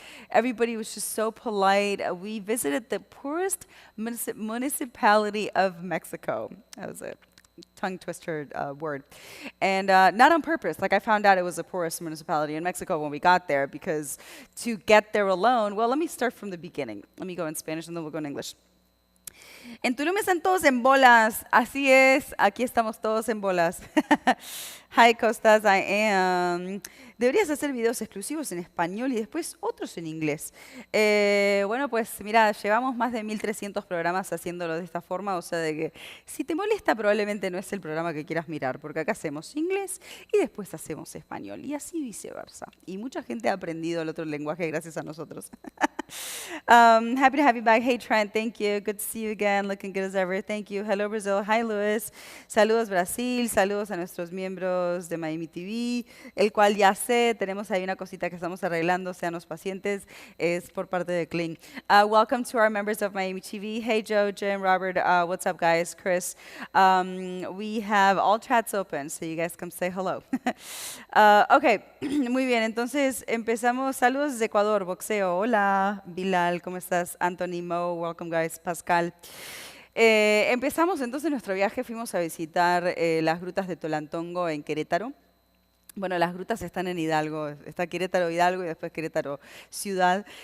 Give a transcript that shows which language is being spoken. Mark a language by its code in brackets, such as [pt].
[en] Everybody was just so polite. We visited the poorest municipality of Mexico. That was a tongue twister word, and not on purpose. Like I found out it was the poorest municipality in Mexico when we got there because to get there alone. Well, let me start from the beginning. Let me go in Spanish and then we'll go in English. [es] En Tulum están todos en bolas, así es, aquí estamos todos en bolas. [en] Hi Costas, I am. [es] Deberías hacer videos exclusivos en español y después otros en inglés. Bueno, pues mira, llevamos más de 1300 programas haciéndolo de esta forma, o sea, de que si te molesta probablemente no es el programa que quieras mirar, porque acá hacemos inglés y después hacemos español y así viceversa. Y mucha gente ha aprendido el otro lenguaje gracias a nosotros. [en] Happy to have you back. Hey Trent, thank you. Good to see you again. Looking good as ever. Thank you. Hello Brazil. Hi Luis. [es] Saludos Brasil. Saludos a nuestros miembros de Miami TV, el cual ya tenemos ahí una cosita que estamos arreglando, sean los pacientes, es por parte de Kling. [en] Welcome to our members of Miami TV. Hey Joe, Jim, Robert, what's up guys? Chris. We have all chats open, so you guys come say hello. [es] Ok, muy bien, entonces empezamos. Saludos desde Ecuador, boxeo, hola. Hola, Bilal, ¿cómo estás? Anthony, Mo, [en] welcome guys, [es] Pascal. Empezamos entonces nuestro viaje, fuimos a visitar las grutas de Tolantongo en Querétaro. Bueno, las grutas están en Hidalgo, está Querétaro Hidalgo y después Querétaro Ciudad.